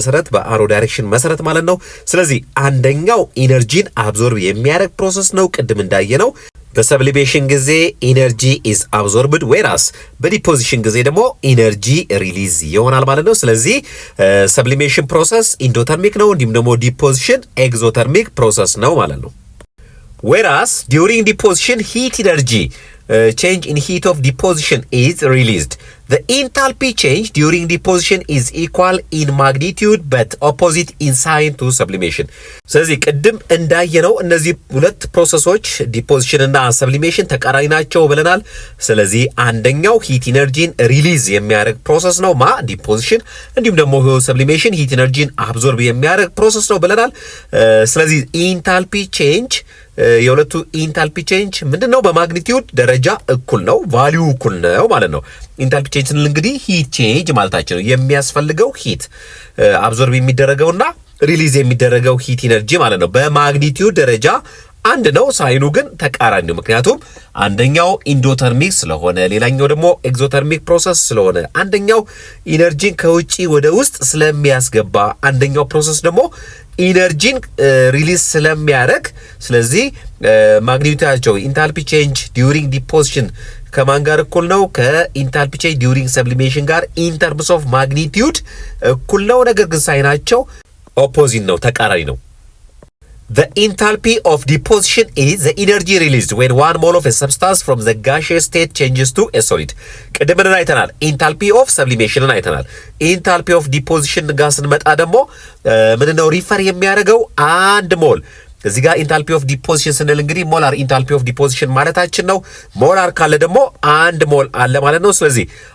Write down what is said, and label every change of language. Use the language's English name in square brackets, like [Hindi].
[Amharic] በአሮ ዳይሬክሽን መሰረት ማለት ነው። ስለዚህ አንደኛው ኢነርጂን አብዞርብ የሚያደርግ ፕሮሰስ ነው ቅድም እንዳየነው። በሰብሊሜሽን ጊዜ ኢነርጂ ኢዝ አብዞርብድ ዌራስ በዲፖዚሽን ጊዜ ደግሞ ኢነርጂ ሪሊዝ ይሆናል ማለት ነው። ስለዚህ ሰብሊሜሽን ፕሮሰስ ኢንዶተርሚክ ነው፣ እንዲሁም ደግሞ ዲፖዚሽን ኤግዞተርሚክ ፕሮሰስ ነው ማለት ነው። ዌራስ ዲዩሪንግ ዲፖዚሽን ሂት ኢነርጂ [English] change in heat of deposition is released. The enthalpy change during deposition is equal in magnitude but opposite in sign to sublimation. [Amharic] ስለዚህ ቅድም እንዳየነው እነዚህ ሁለት ፕሮሰሶች ዲፖዚሽን እና ሰብሊሜሽን ተቃራኒ ናቸው ብለናል። ስለዚህ አንደኛው ሂት ኢነርጂን ሪሊዝ የሚያደርግ ፕሮሰስ ነው ዲፖዚሽን፣ እንዲሁም ደግሞ ሰብሊሜሽን ሂት ኢነርጂን አብዞርብ የሚያደርግ ፕሮሰስ ነው ብለናል። ስለዚህ ኢንታልፒ ቼንጅ የሁለቱ ኢንታልፒ ቼንጅ ምንድነው? በማግኒቲዩድ ደረጃ እኩል ነው፣ ቫልዩ እኩል ነው ማለት ነው። ኢንታልፒ ቼንጅ ስንል እንግዲህ ሂት ቼንጅ ማለታችን ነው። የሚያስፈልገው ሂት አብዞርብ የሚደረገውና ሪሊዝ የሚደረገው ሂት ኢነርጂ ማለት ነው። በማግኒቲዩድ ደረጃ አንድ ነው፣ ሳይኑ ግን ተቃራኒ ነው። ምክንያቱም አንደኛው ኢንዶተርሚክ ስለሆነ ሌላኛው ደግሞ ኤግዞተርሚክ ፕሮሰስ ስለሆነ፣ አንደኛው ኢነርጂን ከውጪ ወደ ውስጥ ስለሚያስገባ አንደኛው ፕሮሰስ ደግሞ ኢነርጂን ሪሊዝ ስለሚያደርግ፣ ስለዚህ ማግኒቲዩዳቸው ኢንታልፒ ቼንጅ ዲዩሪንግ ዲፖዚሽን ከማን ጋር እኩል ነው? ከኢንታልፒ ቼንጅ ዲዩሪንግ ሰብሊሜሽን ጋር ኢን ተርምስ ኦፍ ማግኒቲዩድ እኩል ነው። ነገር ግን ሳይናቸው ኦፖዚት ነው፣ ተቃራኒ ነው። [English] The enthalpy of deposition is the energy released when 1 mole of a substance from the gaseous state changes to a solid. [Amharic] ቅድምን አይተናል። ኢንታልፒ ኦፍ ሰብሊሜሽንን አይተናል። ኢንታልፒ ኦፍ ዲፖዚሽን ጋር ስንመጣ ደግሞ ምንድነው ሪፈር የሚያደርገው? አንድ ሞል እዚህ ጋር ኢንታልፒ ኦፍ ዲፖዚሽን ስንል እንግዲህ ሞላር ኢንታልፒ ኦፍ ዲፖዚሽን ማለታችን ነው። ሞላር ካለ ደግሞ አንድ ሞል አለ ማለት ነው። ስለዚህ